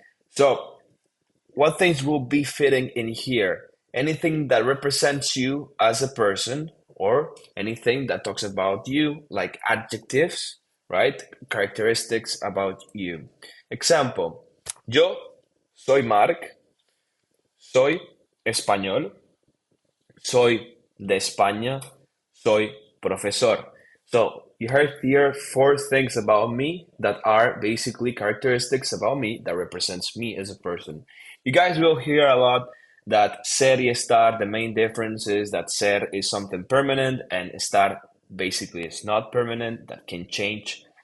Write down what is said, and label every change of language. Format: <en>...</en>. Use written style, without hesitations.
<en>So, what things will be fitting in here? Anything that represents you as a person, or anything that talks about you, like adjectives, right? Characteristics about you.</en> <es>Example, yo soy Mark, soy español, soy de España, soy profesor.</es> <en>So you heard here four things about me that are basically characteristics about me that represents me as a person. You guys will hear a lot that ser y estar, the main difference is that ser is something permanent and estar basically is not permanent, that can change.</en>